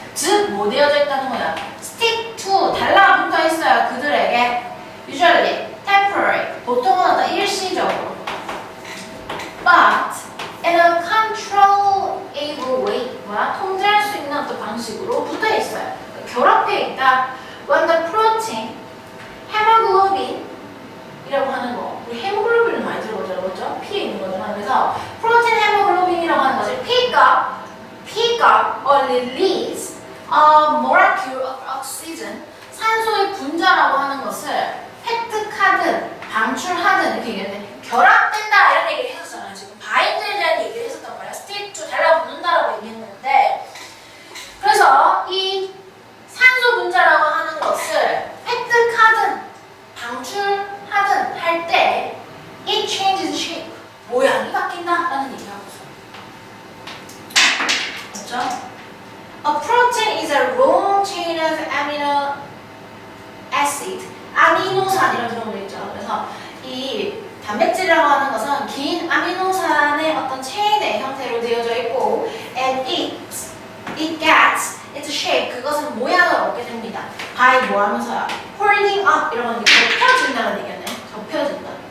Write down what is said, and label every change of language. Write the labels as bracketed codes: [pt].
[ko] 즉, 뭐 되어져 있다는 거야? [en] stick to, [ko] 달라붙어 있어요. 그들에게. [en] usually, temporary, [ko] 보통은 어떤 일시적으로. [en] but, in a controllable way, [ko] 통제할 수 있는 어떤 방식으로 붙어 있어요. 결합해 있다. [en] When the protein, hemoglobin, [ko] 이라고 하는 거. 우리 헤모글로빈을 많이 들어보죠, 그렇죠? 피에 있는 거잖아. 그래서 프로틴 헤모글로빈이라고 하는 것을 [en] pick up or release a molecule of oxygen, [ko] 산소의 분자라고 하는 것을 획득하든 방출하든 이렇게 얘기했는데 결합된다 이런 얘기를 했었잖아요. 지금 바인드에 대한 얘기를 했었단 말이야. stick to 달라붙는다라고 얘기했는데 그래서 이 산소 분자라고 하는 것을 획득하든 방출하든 할 때 [en] it changes shape, [ko] 모양이 바뀐다라는 얘기하고 있어요. 맞죠? [en] A protein is a long chain of amino acid. [ko] 아미노산이라고 들어보고 있죠. 그래서 이 단백질이라고 하는 것은 긴 아미노산의 어떤 체인의 형태로 되어져 있고 [en] and it gets its shape. [ko] 그것은 모양을 얻게 됩니다. by 뭐 하면서요? [en] holding up [ko] 이런 건 접혀진다는 얘기네. 접혀진다.